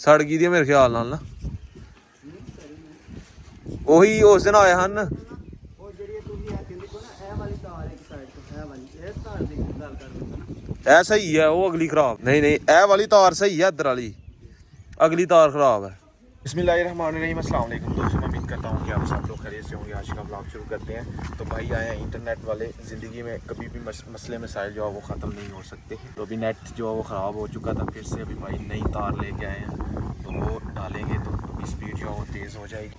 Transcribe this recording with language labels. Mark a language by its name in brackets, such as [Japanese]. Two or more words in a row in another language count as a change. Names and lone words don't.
[Punjabi] ਸੜ ਗਈ ਮੇਰੇ ਖ਼ਿਆਲ ਨਾਲ ਨਾ ਉਹੀ ਉਸ ਦਿਨ ਆਏ ਹਨ ਉਹ ਜਿਹੜੀ ਤੁਸੀਂ ਆ ਕਹਿੰਦੇ ਕੋ ਨਾ ਇਹ ਵਾਲੀ ਤਾਰ ਹੈ ਇੱਕ ਸਾਈਡ ਤੋਂ ਇਹ ਵਾਲੀ ਇਸ ਤਾਰ ਦੀ ਗੱਲ ਕਰਦੇ ਹੋ ਨਾ ਇਹ ਸਹੀ ਹੈ ਉਹ ਅਗਲੀ ਖਰਾਬ ਨਹੀਂ ਨਹੀਂ ਇਹ ਵਾਲੀ ਤਾਰ ਸਹੀ ਹੈ ਇੱਧਰ ਵਾਲੀ ਅਗਲੀ ਤਾਰ ਖ਼ਰਾਬ ਹੈ। [Arabic] بسم الله الرحمن الرحيم السلام عليكم [Urdu] دوستوں، میں امید کرتا ہوں کہ آپ سب لوگ خیریت سے ہوں گے. آج کا ولاگ شروع کرتے ہیں۔ تو بھائی آئے ہیں انٹرنیٹ والے، زندگی میں کبھی بھی مسلے مسائل جو ہے وہ ختم نہیں ہو سکتے. تو ابھی نیٹ جو ہے وہ خراب ہو چکا تھا، پھر سے ابھی بھائی نئی تار لیکے آئے ہیں، تو وہ ڈالیں گے تو ابھی اسپیڈ جو ہے وہ تیز ہو جائے گی.